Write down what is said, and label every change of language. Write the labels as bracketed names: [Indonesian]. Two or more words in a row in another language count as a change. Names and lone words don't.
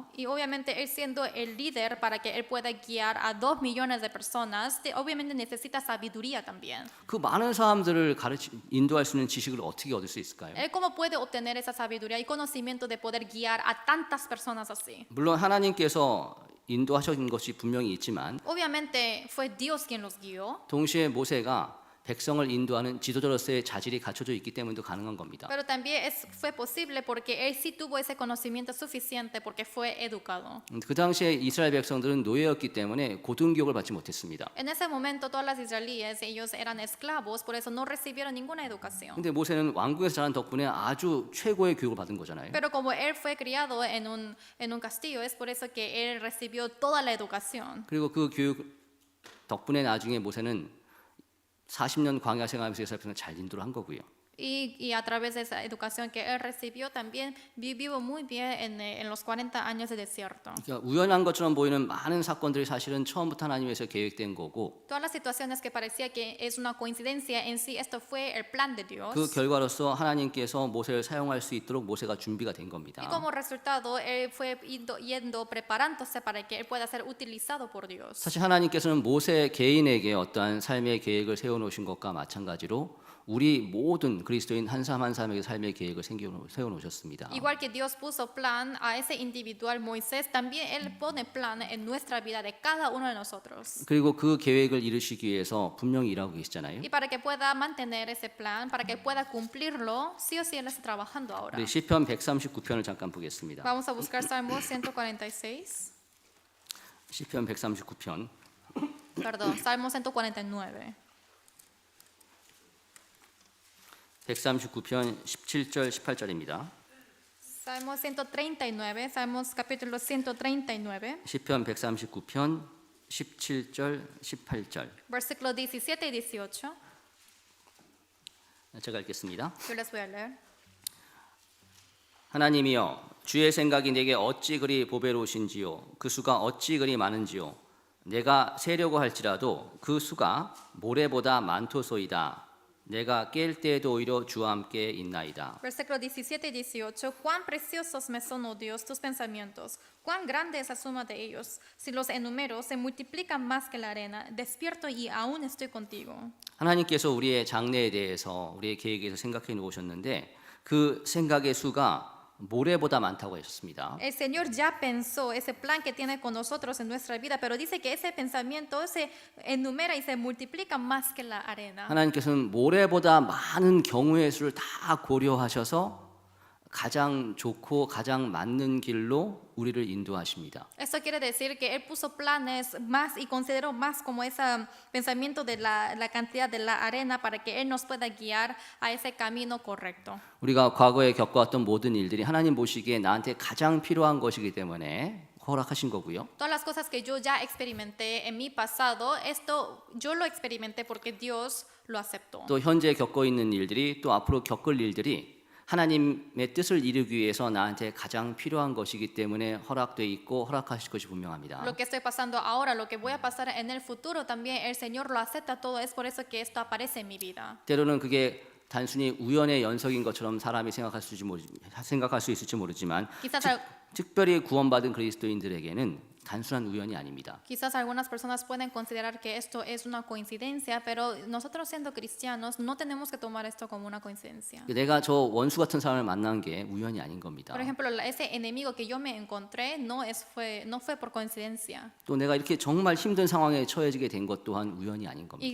[Spanish] Y obviamente él siendo el líder para que él pueda guiar a 2 millones de personas, obviamente necesita sabiduría también. [Korean] 그 많은 사람들을 인도할 수 있는 지식을 어떻게 얻을 수 있을까요? [Spanish] Él cómo puede obtener esa sabiduría y conocimiento de poder guiar a tantas personas así. [Korean] 물론 하나님께서 인도하신 것이 분명히 있지만 [Spanish] Obviamente fue Dios quien los guió. [Korean] 동시에 모세가 백성을 인도하는 지도자로서의 자질이 갖춰져 있기 때문에도 가능한 겁니다. [Spanish] Pero también fue posible porque él sí tuvo ese conocimiento suficiente porque fue educado. [Korean] 그 당시에 이스라엘 백성들은 노예였기 때문에 고등교육을 받지 못했습니다. [Spanish] En ese momento todas las israelíes ellos eran esclavos, por eso no recibieron ninguna educación. [Korean] 근데 모세는 왕궁에서 자란 덕분에 아주 최고의 교육을 받은 거잖아요. [Spanish] Pero como él fue criado en un castillo, es por eso que él recibió toda la educación. [Korean] 그리고 그 교육 덕분에 나중에 모세는 40년 광야 생활하면서 이스라엘 백성을 잘 인도를 한 거고요. [Spanish] Y a través de esa educación que él recibió también vivió muy bien en los 40 años de desierto. [Korean] 그러니까 우연한 것처럼 보이는 많은 사건들이 사실은 처음부터 하나님에서 계획된 거고 [Spanish] Todas las situaciones que parecía que es una coincidencia en sí, esto fue el plan de Dios. [Korean] 그 결과로서 하나님께서 모세를 사용할 수 있도록 모세가 준비가 된 겁니다. [Spanish] Y como resultado, él fue yendo preparándose para que él pueda ser utilizado por Dios. [Korean] 사실 하나님께서는 모세 개인에게 어떠한 삶의 계획을 세워놓으신 것과 마찬가지로 우리 모든 그리스도인 한 사람 한 사람에게 삶의 계획을 세워놓으셨습니다. [Spanish] Igual que Dios puso plan a ese individual Moisés, también él pone plan en nuestra vida de cada uno de nosotros. [Korean] 그리고 그 계획을 이루시기 위해서 분명히 일하고 계시잖아요. [Spanish] Y para que pueda mantener ese plan, para que pueda cumplirlo, sí o sí él está trabajando ahora. [Korean] 우리 시편 139편을 잠깐 보겠습니다. [Spanish] Vamos a buscar Salmo 146. [Korean] 시편 139편 [Spanish] Perdón, Salmo 149. [Korean] 139편 17절 18절입니다. [Spanish] Salmo 139, Salmos capítulo 139, [Korean] 시편 139편 17절 18절. [Spanish] versículos 17 y 18. [Korean] 제가 읽겠습니다. [Spanish] Yo les voy a leer. [Korean] 하나님이여 주의 생각이 내게 어찌 그리 보배로우신지요 그 수가 어찌 그리 많은지요 내가 세려고 할지라도 그 수가 모래보다 많도소이다 내가 깰 때에도 오히려 주와 함께 있나이다. [Spanish] Versículos 17 y 18. Cuán preciosos me son, oh Dios, tus pensamientos. Cuán grande es la suma de ellos. Si los enumero, se multiplican más que la arena. Despierto y aún estoy contigo. [Korean] 하나님께서 우리의 장래에 대해서 우리의 계획에 대해서 생각해 놓으셨는데 그 생각의 수가 모래보다 많다고 하셨습니다. [Spanish] El Señor ya pensó ese plan que tiene con nosotros en nuestra vida, pero dice que ese pensamiento se enumera y se multiplica más que la arena. [Korean] 하나님께서는 모래보다 많은 경우의 수를 다 고려하셔서 가장 좋고 가장 맞는 길로 우리를 인도하십니다. [Spanish] Esto quiere decir que Él puso planes más y consideró más como ese pensamiento de la cantidad de la arena para que Él nos pueda guiar a ese camino correcto. [Korean] 우리가 과거에 겪어왔던 모든 일들이 하나님 보시기에 나한테 가장 필요한 것이기 때문에 허락하신 거고요. [Spanish] Todas las cosas que yo ya experimenté en mi pasado, esto yo lo experimenté porque Dios lo aceptó. [Korean] 또 현재 겪고 있는 일들이 또 앞으로 겪을 일들이 하나님의 뜻을 이루기 위해서 나한테 가장 필요한 것이기 때문에 허락돼 있고 허락하실 것이 분명합니다. [Spanish] Lo que estoy pasando ahora, lo que voy a pasar en el futuro, también el Señor lo acepta todo. Es por eso que esto aparece en mi vida. [Korean] 때로는 그게 단순히 우연의 연속인 것처럼 사람이 생각할 수 있을지 모르지만 [Spanish] Quizás, [Korean] 특별히 구원받은 그리스도인들에게는 단순한 우연이 아닙니다. [Spanish] quizás algunas personas pueden considerar que esto es una coincidencia, pero nosotros siendo cristianos no tenemos que tomar esto como una coincidencia. [Korean] 내가 저 원수 같은 사람을 만난 게 우연이 아닌 겁니다. [Spanish] Por ejemplo, ese enemigo que yo me encontré no fue por coincidencia. [Korean] 또 내가 이렇게 정말 힘든 상황에 처해지게 된 것 또한 우연이 아닌 겁니다.